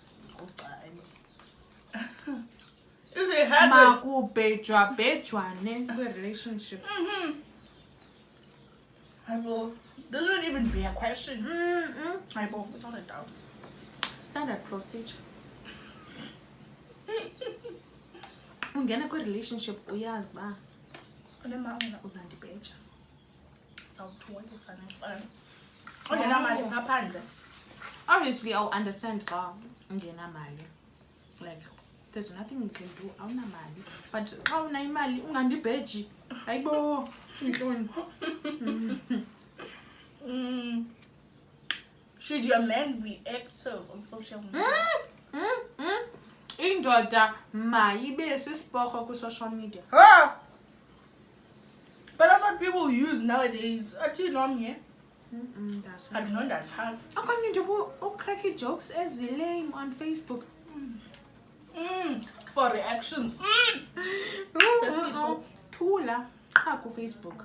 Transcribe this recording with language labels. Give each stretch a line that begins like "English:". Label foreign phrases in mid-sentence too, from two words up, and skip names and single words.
English: If he has a relationship. This shouldn't even be a question. Without a doubt. Standard procedure.
Xhosa: Ungena kwi relationship uyazi ba uzandibheja. Sawuthola sana. Ungena mali ngaphandle.
English: Obviously I'll understand
Xhosa: ba ungena mali.
English: Like there's nothing you can do
Xhosa: awuna mali. But xa una imali ungandibheji. Hayibo.
English: Should your man be active on social media?
Xhosa: Indoda mayibe sisiporho ku social media.
English: But that's what people use nowadays. I don't know that how. I can't do cracky jokes as lame on Facebook. For reactions.
Xhosa: Tula ku Facebook.